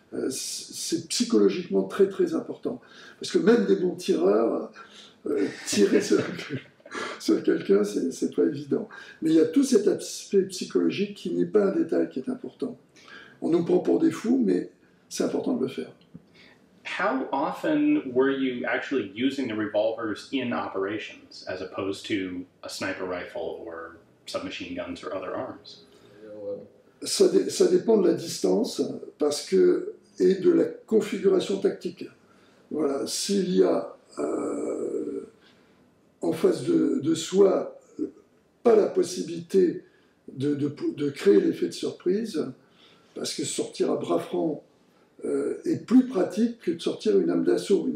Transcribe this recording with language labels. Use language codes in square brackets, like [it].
[fr] C'est psychologiquement très très important. Parce que même des bons tireurs, tirer sur quelqu'un, c'est pas évident. Mais il y a tout cet aspect psychologique qui n'est pas un détail qui est important. On nous prend pour des fous, mais c'est important de le faire. [en] How often were you actually using the revolvers in operations as opposed to a sniper rifle or submachine guns or other arms? [fr] Ça dépend de la distance et de la configuration tactique. Voilà, s'il y a en face de soi pas la possibilité de créer l'effet de surprise, parce que sortir à bras francs est plus pratique que de sortir une arme d'assaut.